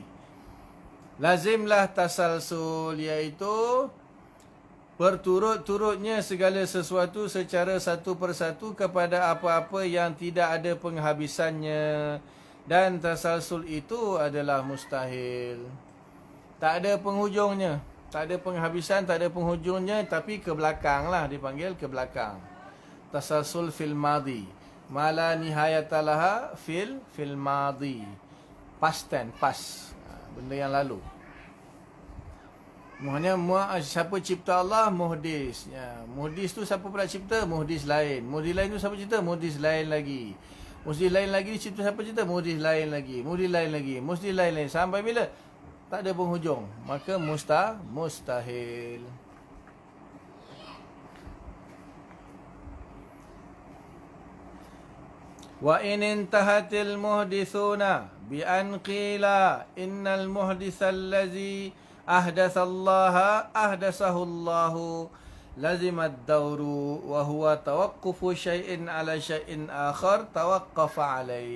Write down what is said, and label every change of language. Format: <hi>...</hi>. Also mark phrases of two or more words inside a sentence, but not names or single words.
<ms>Lazimlah tasalsul, iaitu berturut-turutnya segala sesuatu secara satu persatu kepada apa-apa yang tidak ada penghabisannya. Dan tasalsul itu adalah mustahil. Tak ada penghujungnya. Tak ada penghabisan, tak ada penghujungnya. Tapi ke belakang lah, dipanggil ke belakang.</ms> <ar>تسلسل في الماضي، ما لا نهاية له في الماضي.</ar> <en>Past tense,</en> <ms>benda yang lalu. Maknanya siapa cipta Allah? Muhdis. Ya, muhdis tu siapa pula cipta? Muhdis lain. Muhdis lain tu siapa cipta? Muhdis lain lagi. Muhdis lain lagi cipta siapa cipta? Muhdis lain lagi. Muhdis lain lagi. Muhdis lain lagi. Sampai bila? Tak ada penghujung. Maka mustahil.</ms> <ar>وإن انتهت المحدثون بأن قيل إن المحدث الذي أحدث الله أحدثه الله لزم الدور وهو توقف شيء على شيء آخر توقف عليه.</ar>